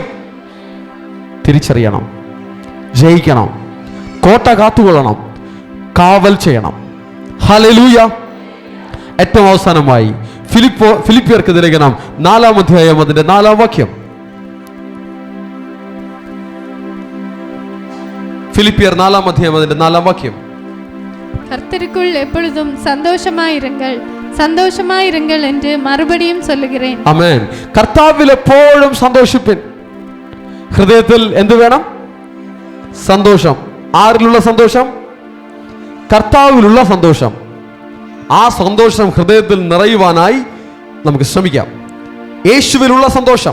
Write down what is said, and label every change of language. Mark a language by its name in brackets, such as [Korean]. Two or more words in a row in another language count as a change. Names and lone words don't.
[Malayalam] തിരിച്ചറിയണം, ജയിക്കണം, കോട്ട കാത്തുകൊള്ളണം, കാവൽ ചെയ്യണം. ഹല്ലേലൂയ. ഏറ്റവും അവസാനമായി ഫിലിപ്പിയർക്ക് ലേഖനം 4-ാം അധ്യായം അതിന്റെ 4-ാം വാക്യം. ഫിലിപ്പിയർ 4-ാം അധ്യായം അതിന്റെ 4-ാം വാക്യം. [Tamil] கர்த்தருக்குள் எப்பொழுதும் சந்தோஷமாயிருங்கள் சந்தோஷமாயிருங்கள் என்று மறுபடியும் சொல்லுகிறேன். [Malayalam] ആമേൻ. കർത്താവിൽ എപ്പോഴും സന്തോഷിപ്പിൻ. ഹൃദയത്തിൽ എന്ത് വേണം? സന്തോഷം. ആരിലുള്ള സന്തോഷം? കർത്താവിലുള്ള സന്തോഷം. ആ സന്തോഷം ഹൃദയത്തിൽ നിറയുവാനായി നമുക്ക് ശ്രമിക്കാം. യേശുവിലുള്ള സന്തോഷം.